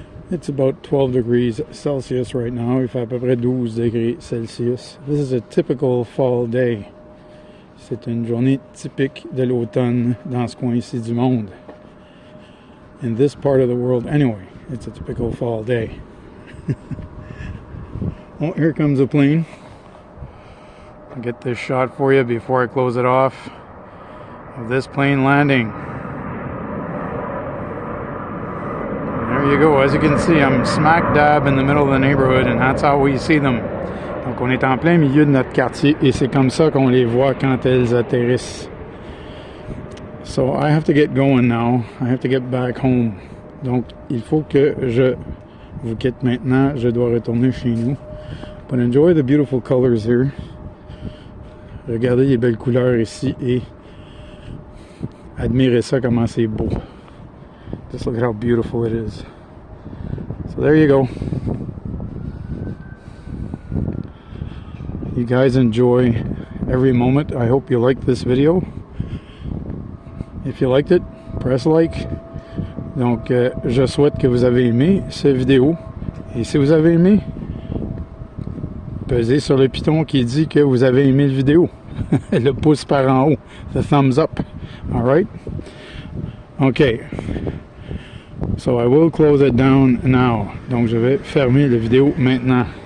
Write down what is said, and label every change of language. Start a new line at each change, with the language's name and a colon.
English: It's about 12 degrees Celsius right now.
French: Il fait à peu près 12 degrés Celsius.
English: This is a typical fall day.
French: C'est une journée typique de l'automne dans ce coin ici du monde.
English: In this part of the world anyway, it's a typical fall day. Oh, here comes a plane. I'll get this shot for you before I close it off of this plane landing. There you go. As you can see, I'm smack dab in the middle of the neighborhood, and that's how we see them.
French: Donc on est en plein milieu de notre quartier et c'est comme ça qu'on les voit quand elles atterrissent.
English: So I have to get going now. I have to get back home.
French: Donc il faut que je vous quitte maintenant. Je dois retourner chez nous.
English: But enjoy the beautiful colors here.
French: Regardez les belles couleurs ici et admirez ça comment c'est beau.
English: Just look at how beautiful it is. So there you go. You guys enjoy every moment. I hope you liked this video. If you liked it, press like.
French: Donc, je souhaite que vous avez aimé cette vidéo. Et si vous avez aimé, pesez sur le piton qui dit que vous avez aimé la vidéo. Le pouce par en haut.
English: The thumbs up. Alright? Okay. So I will close it down now.
French: Donc, je vais fermer la vidéo maintenant.